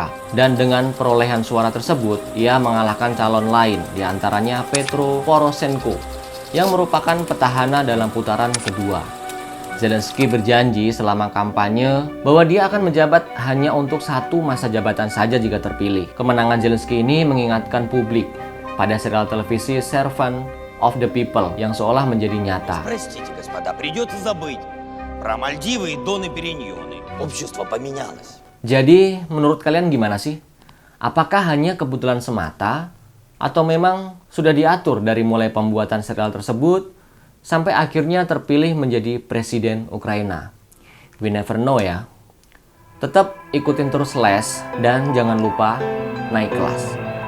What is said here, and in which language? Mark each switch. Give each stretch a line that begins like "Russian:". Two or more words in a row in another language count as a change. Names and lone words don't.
Indonesian: Dan dengan perolehan suara tersebut, ia mengalahkan calon lain, diantaranya Petro Poroshenko, yang merupakan petahana dalam putaran kedua. Zelensky berjanji selama kampanye bahwa dia akan menjabat hanya untuk 1 masa jabatan saja jika terpilih. Kemenangan Zelensky ini mengingatkan publik pada serial televisi Servant of the People yang seolah menjadi nyata.
Russian: Простите, господа, придется забыть про Мальдивы и Доны Периньоны. Общество поменялось.
Indonesian: Jadi, menurut kalian gimana sih? Apakah hanya kebetulan semata? Atau memang sudah diatur dari mulai pembuatan serial tersebut sampai akhirnya terpilih menjadi presiden Ukraina?
English: We never know ya.
Indonesian: Tetap ikutin terus Les dan jangan lupa naik kelas.